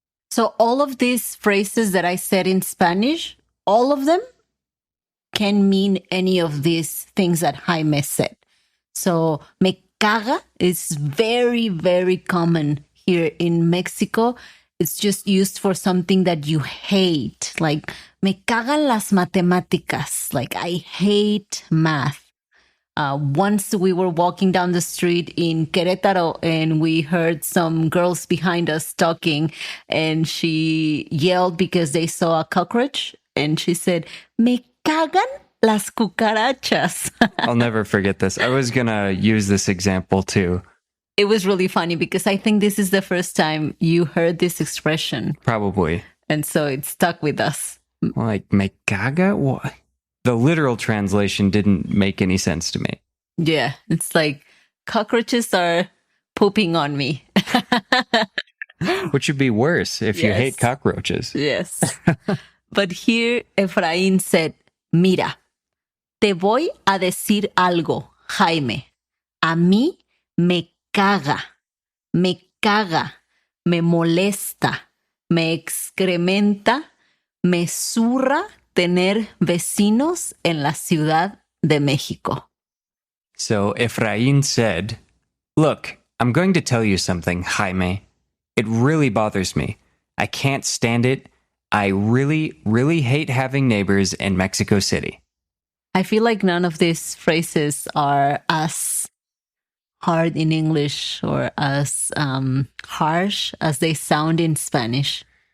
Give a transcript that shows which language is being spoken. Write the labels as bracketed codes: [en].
[en] So all of these phrases that I said in Spanish, all of them can mean any of these things that Jaime said. So me caga is very, very common here in Mexico. It's just used for something that you hate. [es] Like, me cagan las matemáticas. [en] Like, I hate math. Once we were walking down the street in Querétaro and we heard some girls behind us talking, and she yelled because they saw a cockroach, and she said, [es] me cagan las cucarachas. [en] I'll never forget this. I was going to use this example too. It was really funny because I think this is the first time you heard this expression. Probably. And so it stuck with us. Like, [es] me caga? [en] What? The literal translation didn't make any sense to me. Yeah, it's like cockroaches are pooping on me. Which should be worse if you hate cockroaches. Yes. But here Efraín said, [es] mira, te voy a decir algo, Jaime. A mí me caga, me molesta, me excrementa, me zurra tener vecinos en la Ciudad de México. [en] So Efraín said, look, I'm going to tell you something, Jaime. It really bothers me. I can't stand it. I really, really hate having neighbors in Mexico City. I feel like none of these phrases are as hard in English or as harsh as they sound in Spanish.